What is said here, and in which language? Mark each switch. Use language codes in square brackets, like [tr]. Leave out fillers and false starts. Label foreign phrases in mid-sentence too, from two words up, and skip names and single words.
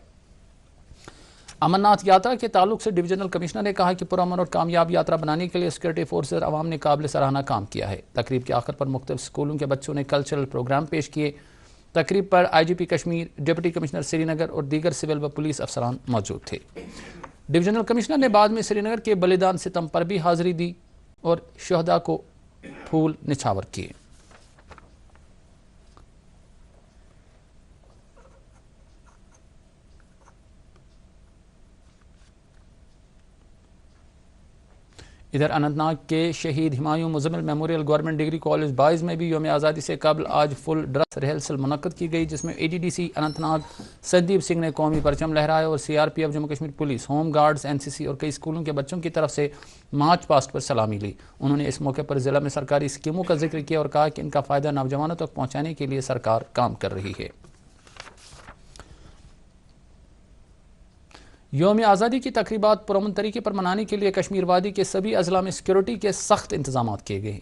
[ur] امرناتھ یاترا کے تعلق سے [en] Divisional Commissioner [ur] نے کہا کہ پرامن اور کامیاب یاترا بنانے کے لیے [en] security forces [ur] عوام نے قابل سراہنا کام کیا ہے. تقریب کے آخر پر مختلف اسکولوں کے بچوں نے [en] cultural program [ur] پیش کیے. تقریب پر IGP کشمیر, [en] Deputy Commissioner [ur] سرینگر اور دیگر سول و پولیس افسران موجود تھے. [en] Divisional Commissioner [ur] نے بعد میں سرینگر کے بلیدان ستم پر بھی حاضری دی اور شہدا کو پھول نچھاور کیے۔ ادھر اننت ناگ کے شہید ہمایوں مزمل میموریل گورنمنٹ ڈگری کالج بائز میں بھی یوم آزادی سے قبل آج [en] full dress rehearsal [ur] منعقد کی گئی، جس میں اے ڈی ڈی سی اننت ناگ سندیپ سنگھ نے قومی پرچم لہرایا اور سی آر پی ایف جموں کشمیر پولیس، ہوم گارڈز، این سی سی اور کئی اسکولوں کے بچوں کی طرف سے [en] march past [ur] پر سلامی لی۔ انہوں نے اس موقع پر ضلع میں سرکاری اسکیموں کا ذکر کیا اور کہا کہ ان کا فائدہ نوجوانوں تک پہنچانے کے لیے سرکار کام کر رہی ہے۔ یوم آزادی کی تقریبات پرامن طریقے پر منانے کے لیے کشمیر وادی کے سبھی اضلاع میں سیکورٹی کے سخت انتظامات کیے گئے ہیں۔